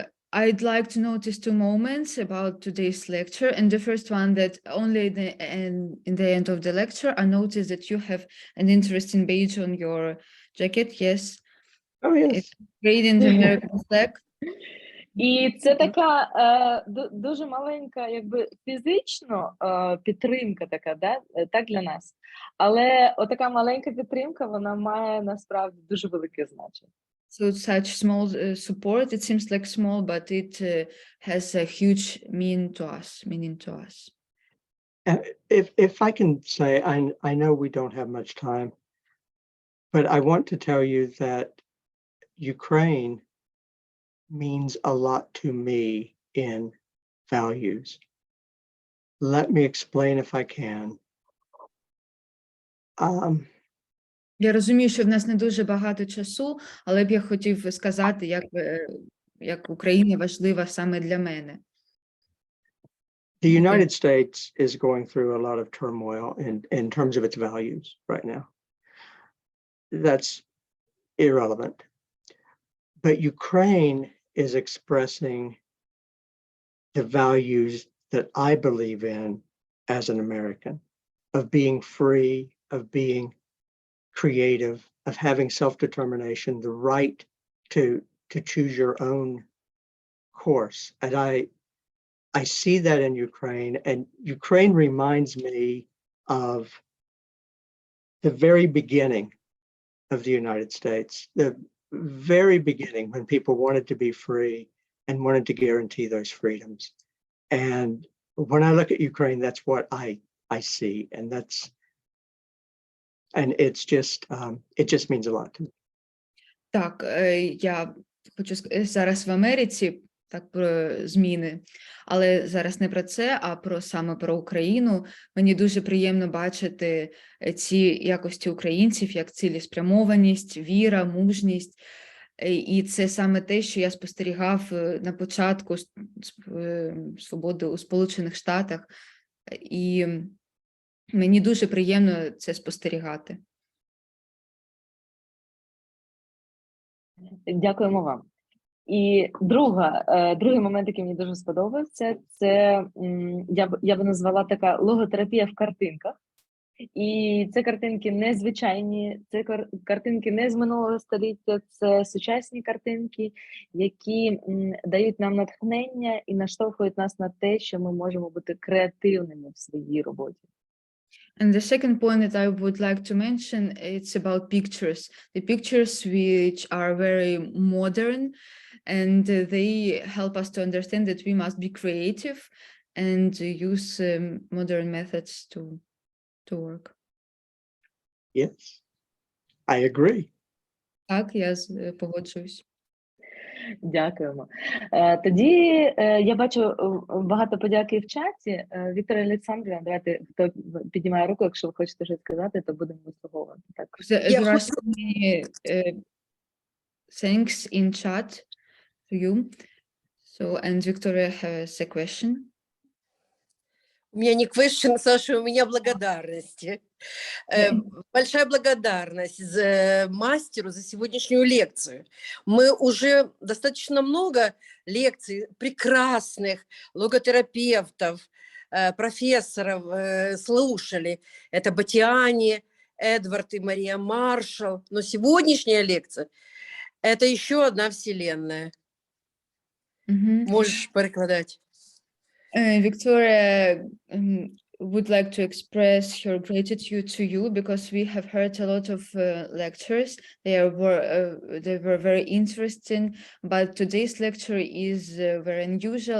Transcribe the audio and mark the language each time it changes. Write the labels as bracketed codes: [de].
[en] I'd like to notice two moments about today's lecture. And the first one, that only in the end of the lecture, I noticed that you have an interesting badge on your jacket. Yes. Oh, yes. It's made in the American flag. [uk] І це така дуже маленька, якби фізично підтримка така, да? Так для нас. Але отака маленька підтримка, вона має насправді дуже велике значення. [en] So such small support, it seems like small, but it has a huge meaning to us. If I can say, I know we don't have much time, but I want to tell you that Ukraine means a lot to me in values. Let me explain if I can. [uk] Я розумію, що в нас не дуже багато часу, але б я хотів сказати, як Україна важлива саме для мене. [en] The United States is going through a lot of turmoil in terms of its values right now. That's irrelevant. But Ukraine is expressing the values that I believe in as an American, of being free, of being creative, of having self-determination, the right to choose your own course. And I see that in Ukraine, and Ukraine reminds me of the very beginning of the United States, the very beginning when people wanted to be free and wanted to guarantee those freedoms. And when I look at Ukraine, that's what I see, and it's just it just means a lot to me. [uk] Так, я хочу зараз в Америці, так, про зміни, але зараз не про це, а саме про Україну. Мені дуже приємно бачити ці якості українців, як цілеспрямованість, віра, мужність. І це саме те, що я спостерігав на початку свободи у Сполучених Штатах. І мені дуже приємно це спостерігати. Дякуємо вам. І другий момент, який мені дуже сподобався, це я би назвала така логотерапія в картинках. І це картинки незвичайні, це картинки не з минулого століття, це сучасні картинки, які дають нам натхнення і наштовхують нас на те, що ми можемо бути креативними в своїй роботі. [en] And the second point that I would like to mention, it's about pictures. The pictures which are very modern, and they help us to understand that we must be creative and use modern methods to work. Yes, I agree. [uk] Так, я погоджуюсь. Дякуємо. Тоді я бачу багато подяки в чаті. Вікторія Олександрівна, давайте, хто піднімає руку, якщо ви хочете щось сказати, то будемо вислуховувати. Так. [en] There are so many thanks in chat to you. So, and Victoria has a question. [ru] У меня не question, Саша, у меня благодарности. Большая благодарность мастеру за сегодняшнюю лекцию. Мы уже достаточно много лекций прекрасных логотерапевтов, профессоров слушали. Это Батиани, Эдвард и Мария Маршал. Но сегодняшняя лекция – это еще одна вселенная. Можешь перекладать. [en] Victoria would like to express her gratitude to you because we have heard a lot of lectures. They were very interesting, but today's lecture is very unusual.